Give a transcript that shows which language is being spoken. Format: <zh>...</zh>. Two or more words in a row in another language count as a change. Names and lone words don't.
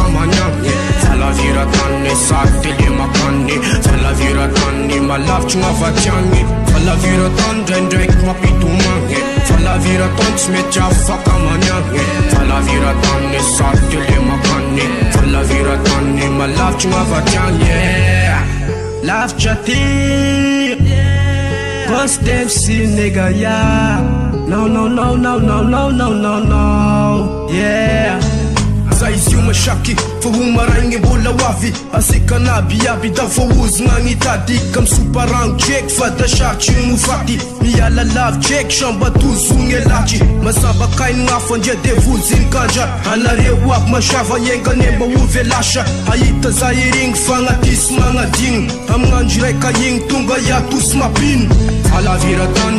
<mg>maniagny Falaviran-tany e sady tele makany Falaviran-tany malavitry gn'avatiagny Falaviran-tany ndraindraiky mapitomagny Falaviran-tany sy mety afaka maniagny Falaviran-tany e sady tele makany Falaviran-tany malavitry gn'avatiagny Lavitra ty Constancy</mg> <en>nigga, yeah. No, no, no, no, no, no, no, no, no. Yeah.</en> <mg>Za izy io masaky fa ho maraigny mbola hoavy Asika nabiaby da voahozogna gn'itadika Misoparangotry eky fa da sarotry io mofaty Miala lavitry eky samba tozogny e latry Masabakainy gn'afo andria devozy nkandra Anareo aby masava iengane mba ho velasa Ahita za irigny fagnatisy magnadigny Amign'andro raika igny tonga iatosy mapino Falaviran-tany</mg>